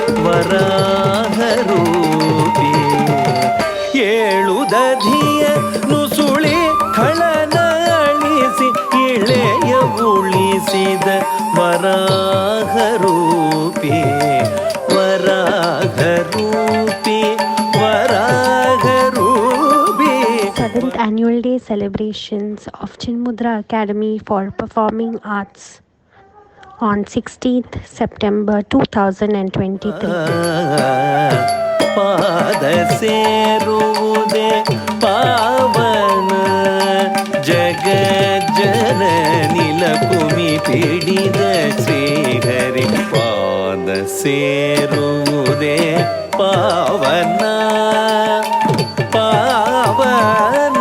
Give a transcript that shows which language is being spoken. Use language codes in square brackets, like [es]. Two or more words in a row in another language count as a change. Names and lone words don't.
[kn] ವರಾಹರೂಪಿ ಏಳುದಧಿಯ ನುಸುಳಿ ಖಳನಳಿಸಿ ಇಳೆಯ ಉಳಿಸಿದ ವರಾಹರೂಪಿ ವರಾಹರೂಪಿ ವರಾಹರೂಪಿ [en] 7th annual day celebrations of Chinmudra Academy for Performing Arts on 16th September 2023. [kn] ಪಾದ ಸೇರುವುದೇ ಪಾವನ ಜಗಜ್ಜನನಿ ಲಕುಮಿ ಪಿಡಿದ ಶ್ರೀಹರಿ ಪಾದ ಸೇರುವುದೇ ಪಾವನ ಪಾವನ